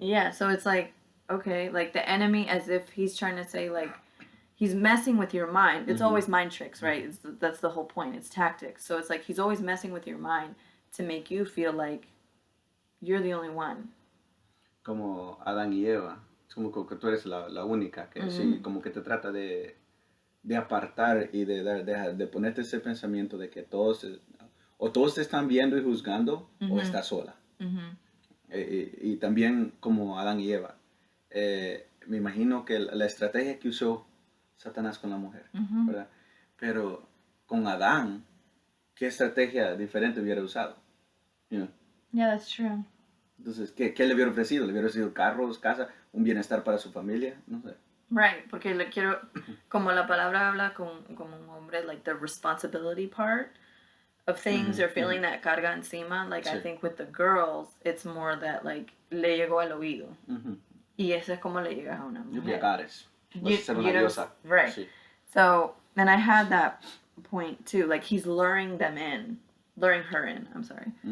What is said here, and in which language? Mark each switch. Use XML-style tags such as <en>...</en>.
<en>Yeah, so it's like, okay, like the enemy, as if he's trying to say like, he's messing with your mind. It's always mind tricks, right? That's the whole point. It's tactics. So it's like he's always messing with your mind to make you feel like you're the only one.</en> <es>Como Adán y Eva. Es como que tú eres la única. Que sí, como que te trata de apartar y de ponerte ese pensamiento de que todos te están viendo y juzgando o estás sola. Y también como Adán y Eva. Me imagino que la estrategia que usó Satanás con la mujer, ¿verdad? Pero con Adán, ¿qué estrategia diferente hubiera usado?</es> <en>You know? Yeah, that's true.</en> <es>Entonces, ¿qué le hubiera ofrecido? ¿Le hubiera ofrecido carros, casa, un bienestar para su familia? No sé.</es> <en>Right,</en> <es>porque le quiero, como la palabra habla como un hombre,</es> <en>like the responsibility part of things or feeling that</en> <es>carga encima,</es> <en>like I think with the girls, it's more that like</en> <es>le llegó al oído. Y eso es como le llegas a una mujer.</es> <en>You be a goddess.</en> <es>Vas a ser una diosa.</es> <en>Right.</en> <es>Sí.</es> <en>So, and I had that point too, like he's luring her in, I'm sorry.</en>